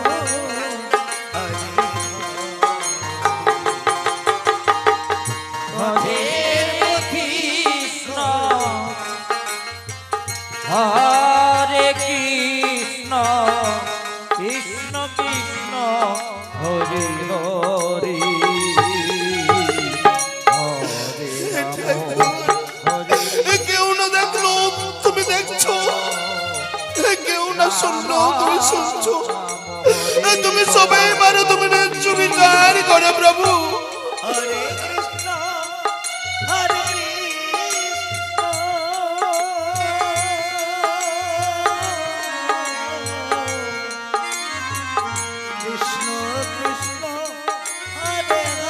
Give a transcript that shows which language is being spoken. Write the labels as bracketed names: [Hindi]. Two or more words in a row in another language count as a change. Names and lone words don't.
[Sanskrit] हरे कृष्ण कृष्ण कृष्ण हरे हरे, [Bangla] কেউ না দেখলো তুমি দেখছো, কেউ না শুনলো তুমি শুনছো, তুমি সবাই পারো, তুমি চুরি কার করে প্রভু। [Sanskrit] हरे कृष्ण हरे कृष्ण कृष्ण कृष्ण हरे